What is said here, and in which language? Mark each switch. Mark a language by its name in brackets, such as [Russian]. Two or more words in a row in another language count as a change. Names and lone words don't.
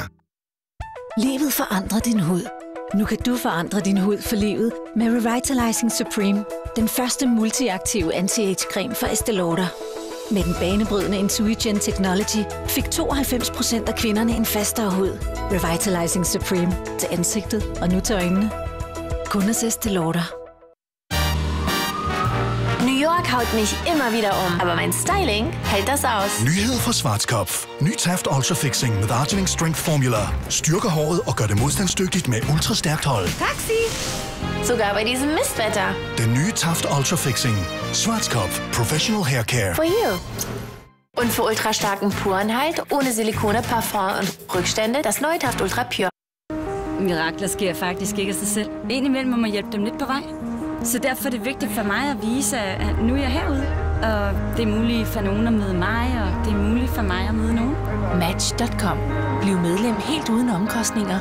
[Danish] Livet forandrer din hud. Nu kan du forandre din hud for livet med Revitalizing Supreme. Den første multiaktive anti-age-creme fra Estée Lauder. Med den banebrydende Intuigen Technology fik 92% af kvinderne en fastere hud. Revitalizing Supreme til ansigtet og nu til øjnene. Kun hos Estée Lauder. [German] New York haut mich immer wieder aber mein Styling hält das aus. [Danish] Nyhed fra Schwarzkopf. Ny Taft Ultra Fixing med Arginine Strength Formula. Styrker håret og gør det modstandsdygtigt med ultrastærkt hold. [German] Taxi! Sogar bei diesem Mistwetter. [Danish] Den nye Taft Ultra Fixing. Schwarzkopf. [English] Professional Hair Care. For you. [German] Und für ultrastarken Porenhalt, ohne Silikone, Parfum und Rückstände, das neue Taft Ultra Pure. [Danish] Mirakler sker faktisk ikke af sig selv. Indimellem må man hjælpe dem lidt på vej. Så derfor er det vigtigt for mig at vise, at nu er jeg herude. Og det er muligt for nogen at møde mig, og det er muligt for mig at møde nogen. Match.com. Bliv medlem helt uden omkostninger.